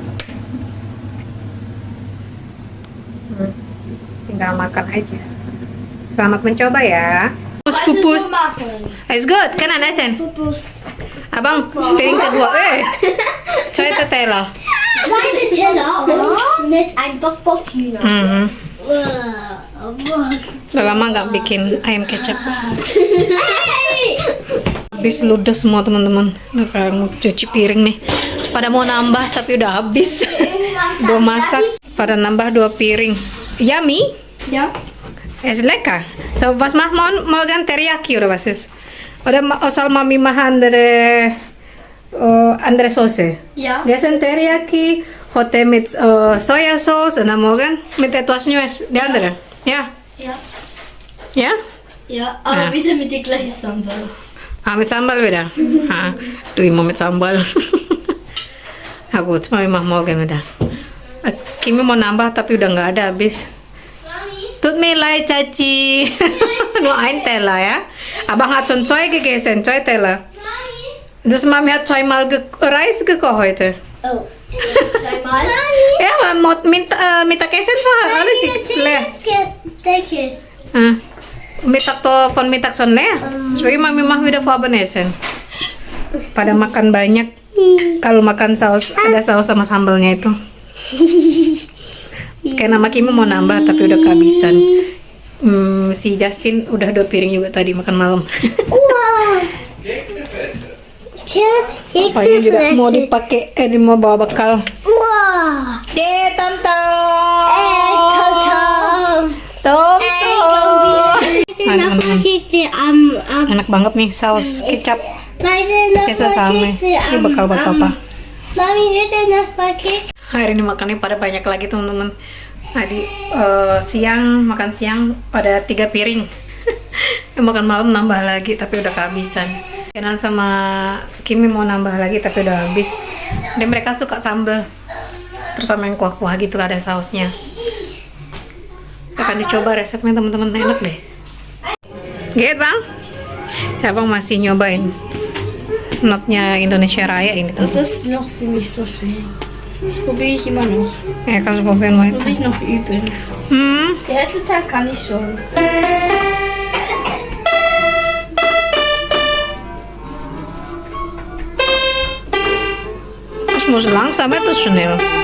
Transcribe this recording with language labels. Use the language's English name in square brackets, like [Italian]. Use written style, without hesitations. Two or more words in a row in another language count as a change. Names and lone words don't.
[Indonesian] Tinggal makan aja. Selamat mencoba ya. Pupus. [English] It's good, [Indonesian] kan Anasen? Pupus. Abang, piring kedua. Coy tetela. [German] Zweite Teller mit ein Bock-Bock-Hühner. [Indonesian] Udah lama nggak bikin ayam kecap. Habis ludes semua teman-teman. Nah, sekarang mau cuci piring nih. Pada mau nambah tapi udah habis. Belum masak. Pada nambah 2 piring. Yummy? [German] Ja. Es lecker. So, was macht man morgen? Teriyaki oder was ist? Oder soll Mami machen andere Soße? Ja. Gestern Teriyaki, heute mit Sojasauce und dann morgen mit etwas Neues. Die andere? Ja. Ja. Ja? Ja, aber Ja. wieder mit der gleichen Sambal. Ah, mit Sambal wieder? Du immer mit Sambal. Na gut, Mami mach morgen wieder. [Indonesian] Kimi mau nambah tapi udah nggak ada habis. [German] Tut mir leid, Caci. Nur ein Teller ya. Abang hat schon 2 gegessen, 2 Teller. Das Mami hat 2-mal Reis gekocht heute. Oh. Zweimal? Ja, aber Mittagessen war alles leer. Decke. Mittag von Mittag schon leer. [Indonesian] Jadi Mami mah [German] wieder Abendessen. [Indonesian] Pada makan banyak. Kalau makan saus, ada saus sama sambalnya itu. Kayak nama Kimi mau nambah tapi udah kehabisan. Si Justin udah 2 piring juga tadi makan malam. Wow. Pokoknya juga mau dipakai, mau bawa bekal. Wow. Tom. Tom Tom. Tom. [German] den Nachbarkekse am [Indonesian] Enak banget nih saus kecap. [German] beide [Indonesian] Kayak sama. Ini bekal buat papa. [German] Mami, bitte Nachbarkekse. [Indonesian] Hari ini makannya pada banyak lagi teman-teman. Tadi makan siang pada 3 piring. Yang makan malam nambah lagi tapi udah kehabisan. Kenan sama Kimi mau nambah lagi tapi udah habis. Dan mereka suka sambal. Terus sama yang kuah-kuah gitu ada sausnya. Akan dicoba resepnya teman-teman, enak deh. Get bang? Ya bang masih nyobain notnya Indonesia Raya ini. [German] Das ist noch für mich so schwer. Das probiere ich immer noch. [Indonesian] Ya kan probieren mau. [German] Muss ich noch üben. Der erste Tag kann ich schon. Das muss langsam atau schnell?